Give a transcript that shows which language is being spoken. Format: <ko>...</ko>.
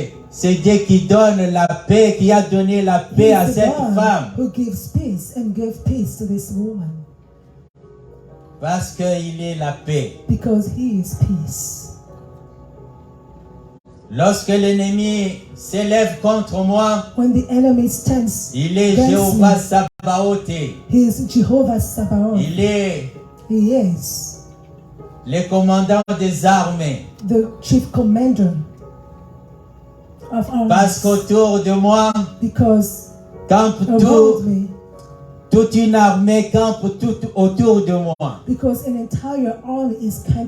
<fr>C'est Dieu qui donne la paix, qui a donné la paix à</fr> <en>He's the</en> <fr>cette</fr> <en>God</en> <fr>femme.</fr> <en>who gives peace and gave peace to this woman.</en> <fr>Parce qu'il est la paix.</fr> <en>Because he is peace.</en> <fr>Lorsque l'ennemi s'élève contre moi,</fr> <en>When the enemy stands</en> <fr>il est</fr> <en>against</en> <fr>Jéhovah</fr> <en>me,</en> <fr>Sabaoth.</fr> <en>he is Jehovah Sabaoth.</en> <fr>Il est</fr> <en>He is</en> <fr>le commandant des armées.</fr> <en>the chief commander of</en> <fr>Parce</fr> <en>armies.</en> <fr>qu'autour de moi,</fr> <en>Because</en> <fr>campe</fr> <en>around me,</en> <fr>toute une armée campe tout autour de moi</fr> <en>because an entire army is camping</en>